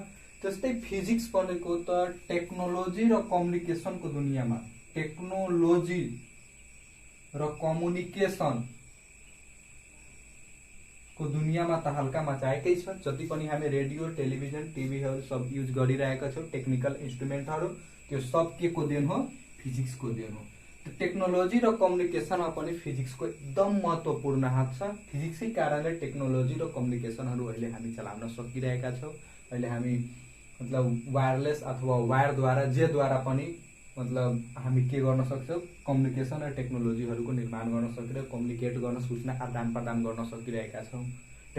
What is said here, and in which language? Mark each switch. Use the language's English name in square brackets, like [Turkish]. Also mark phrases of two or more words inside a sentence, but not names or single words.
[Nepali] त्यस्तै फिजिक्स भनेको त टेक्नोलोजी र कम्युनिकेसन को दुनियाँमा, टेक्नोलोजी र कम्युनिकेसन को दुनियाँमा त हल्का मचाएकै छ। जति पनि हामी रेडियो, टेलिभिजन, टिभीहरु सब युज गरिरहेका छौं, [English] technical instrumentहरु, [Nepali] त्यो सब के को देन हो? फिजिक्स को देन हो। तो टेक्नोलोजी र कम्युनिकेसनमा पनि फिजिक्स को एकदम महत्वपूर्ण हात छ। फिजिक्सकै कारणले टेक्नोलोजी र कम्युनिकेसनहरु अहिले हामी चलाउन सकिरहेका छौं। अहिले हामी मतलब वायरलेस अथवा वायर द्वारा जे द्वारा पनि मतलब हामी के गर्न सक्छौं? कम्युनिकेसन र टेक्नोलोजीहरुको निर्माण गर्न सकिरहेको, कम्युनिकेट गर्न, सूचना आदान प्रदान गर्न सकिरहेका छौं।